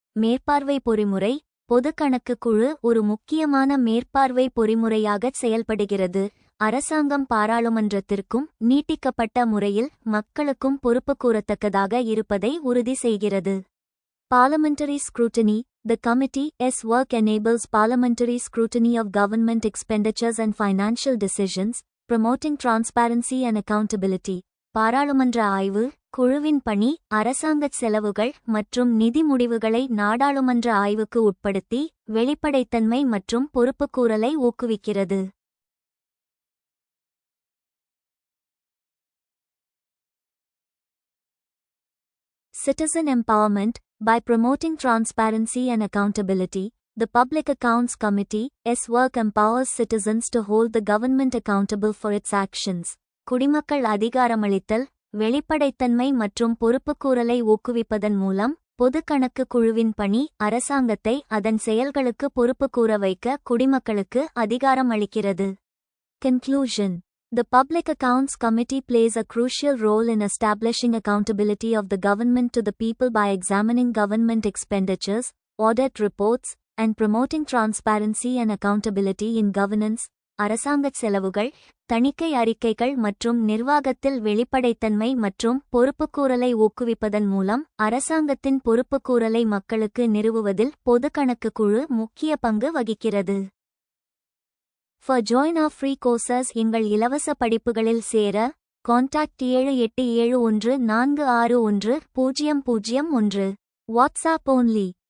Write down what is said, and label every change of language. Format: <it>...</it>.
<ta>மேற்பார்வை பொறிமுறை. பொது கணக்கு குழு ஒரு முக்கியமான மேற்பார்வை பொறிமுறையாக செயல்படுகிறது. அரசாங்கம் பாராளுமன்றத்திற்கும் நீட்டிக்கப்பட்ட முறையில் மக்களுக்கும் பொறுப்பு கூறத்தக்கதாக இருப்பதை உறுதி செய்கிறது.</ta> <en>Parliamentary scrutiny. The committee's work enables parliamentary scrutiny of government expenditures and financial decisions, promoting transparency and accountability.</en> <ta>பாராளுமன்ற ஆய்வு. குழுவின் பணி அரசாங்கச் செலவுகள் மற்றும் நிதி முடிவுகளை நாடாளுமன்ற ஆய்வுக்கு உட்படுத்தி வெளிப்படைத்தன்மை மற்றும் பொறுப்புக்கூறலை ஊக்குவிக்கிறது.</ta> <en>Citizen empowerment. By promoting transparency and accountability, the Public Accounts Committee's work empowers citizens to hold the government accountable for its actions.</en> <ta>குடிமக்கள் அதிகாரமளித்தல். வெளிப்படைத்தன்மை மற்றும் பொறுப்புக்கூறலை ஊக்குவிப்பதன் மூலம் பொது கணக்கு குழுவின் பணி அரசாங்கத்தை அதன் செயல்களுக்கு பொறுப்புக்கூற வைக்க குடிமக்களுக்கு அதிகாரம் அளிக்கிறது.</ta> <en>Conclusion. The Public Accounts Committee plays a crucial role in establishing accountability of the government to the people by examining government expenditures, audit reports, and promoting transparency and accountability in governance.</en> <ta>அரசாங்கச் செலவுகள், தணிக்கை அறிக்கைகள் மற்றும் நிர்வாகத்தில் வெளிப்படைத்தன்மை மற்றும் பொறுப்புக்கூறலை ஊக்குவிப்பதன் மூலம் அரசாங்கத்தின் பொறுப்புக்கூறலை மக்களுக்கு நிறுவுவதில் பொது கணக்கு குழு முக்கிய பங்கு வகிக்கிறது.</ta> <en>For join our free courses</en> <ta>எங்கள் இலவச படிப்புகளில் சேர கான்டாக்ட் 7871461001. WhatsApp only.</ta>